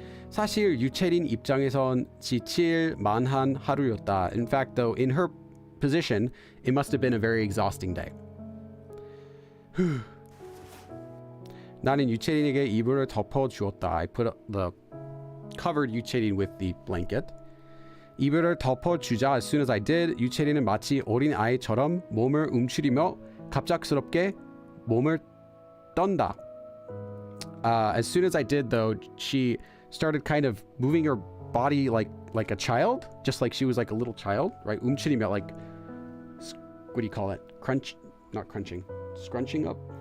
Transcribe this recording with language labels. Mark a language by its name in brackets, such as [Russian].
[Korean] 사실 유채린 입장에선 지칠 만한 하루였다. [English] In fact, though, in her position, it must have been a very exhausting day. [Korean] 나는 유채린에게 이불을 덮어 주었다. [English] I covered 유채린 with the blanket. [Korean] 이불을 덮어 주자 [English] as soon as I did, [Korean] 유채린은 마치 어린 아이처럼 몸을 움츠리며 갑작스럽게 몸을 떤다. [English] As soon as I did, though, she started kind of moving her body like a child, just like she was like a little child, right? 움츠리며, like, what do you call it? Not crunching, scrunching up.